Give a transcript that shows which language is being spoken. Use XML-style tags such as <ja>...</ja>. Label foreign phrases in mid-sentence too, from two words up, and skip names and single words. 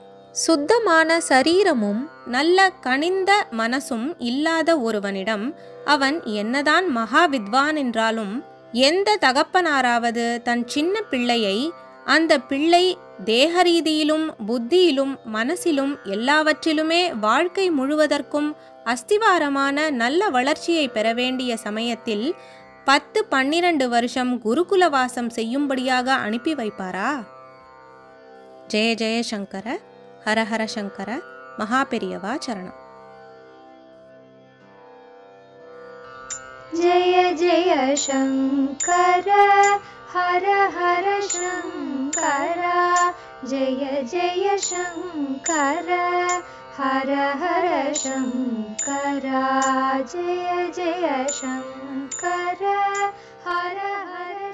<ta>சுத்தமான சரீரமும் நல்ல கனிந்த மனசும் இல்லாத ஒருவனிடம் அவன் என்னதான் மகா வித்வான் என்றாலும், எந்த தகப்பனாராவது தன் சின்ன பிள்ளையை, அந்த பிள்ளை தேகரீதியிலும் புத்தியிலும் மனசிலும் எல்லாவற்றிலுமே வாழ்க்கை முழுவதற்கும் அஸ்திவாரமான நல்ல வளர்ச்சியை பெற வேண்டிய சமயத்தில் 10-12 வருஷம் குருகுலவாசம் செய்யும்படியாக அனுப்பி வைப்பாரா?</ta> <sa>जय जय शङ्कर, हरहर शङ्कर,</sa> <ta>மகாபெரியவா சரணம்.</ta> <sa>जय जय शंकर हर हर शंकर जय जय शंकर हर हर शंकर जय जय शंकर हर हर</sa>